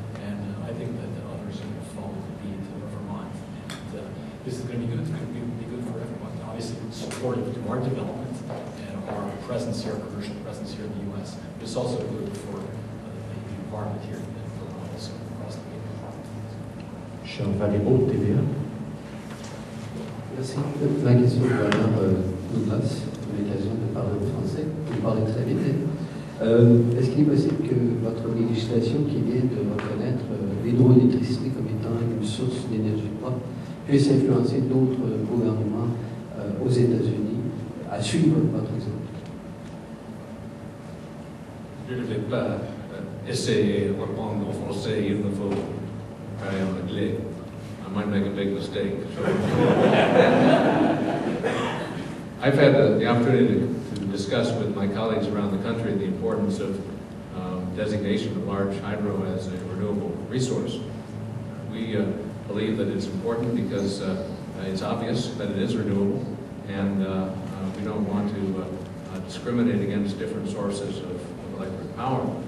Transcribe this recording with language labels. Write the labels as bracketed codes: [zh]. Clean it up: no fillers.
[en] And I think that others are going to follow the lead of Vermont. And this is going to be good. It's going to be good for everyone. Obviously, it's supportive to our development and our presence here, our commercial presence here in the U.S. But it's also good for the environment here and also across the globe. [fr] Charles Valéraud, TVA. Merci. Ma question va à Douglas, à l'occasion de parler en français. Vous parlez très vite. Est-ce qu'il est possible que votre législation qui vient de reconnaître l'hydroélectricité comme étant une source d'énergie propre puisse influencer d'autres gouvernements aux États-Unis à suivre votre exemple? Je ne vais pas essayer de répondre en français, il me faut parler en anglais. [en] I might make a big mistake. I've had the opportunity to discuss with my colleagues around the country the importance of designation of large hydro as a renewable resource. We believe that it's important because it's obvious that it is renewable, and we don't want to discriminate against different sources of electric power.